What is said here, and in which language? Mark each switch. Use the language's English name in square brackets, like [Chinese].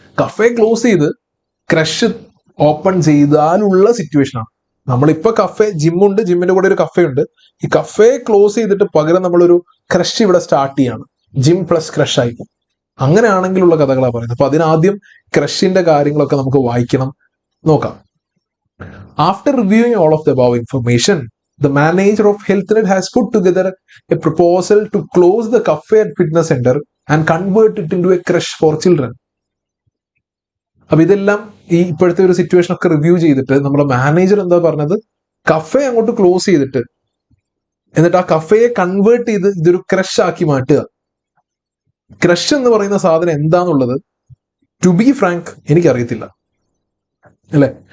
[Malayalam] Cafe close ചെയ്ത് crush open ചെയ്താലുള്ള situation ആണ്. നമ്മളിപ്പോ കഫേ, ജിമ്മുണ്ട്, ജിമ്മിന്റെ കൂടെ ഒരു കഫേ ഉണ്ട്. ഈ കഫേ ക്ലോസ് ചെയ്തിട്ട് പകരം നമ്മളൊരു ക്രഷ് ഇവിടെ സ്റ്റാർട്ട് ചെയ്യാണ്. ജിം പ്ലസ് ക്രഷ് ആയി. അങ്ങനെയാണെങ്കിലുള്ള കഥകളാണ് പറയുന്നത്. അപ്പൊ അതിനാദ്യം ക്രഷിന്റെ കാര്യങ്ങളൊക്കെ നമുക്ക് വായിക്കണം. നോക്കാം. [English] After reviewing all of the above information, the manager of HealthNet has put together a proposal to close the cafe and fitness center and convert it into a crush for children. [Malayalam] അപ്പൊ ഇതെല്ലാം ഈ ഇപ്പോഴത്തെ ഒരു situation ഒക്കെ review ചെയ്തിട്ട് നമ്മുടെ manager എന്താ പറഞ്ഞത്? കഫേ അങ്ങോട്ട് ക്ലോസ് ചെയ്തിട്ട് എന്നിട്ട് ആ കഫേയെ കൺവേർട്ട് ചെയ്ത് ഇതൊരു ക്രഷ് ആക്കി മാറ്റുക. ക്രഷ് എന്ന് പറയുന്ന സാധനം എന്താന്നുള്ളത് [English] to be frank [Malayalam] എനിക്കറിയത്തില്ല അല്ലെ?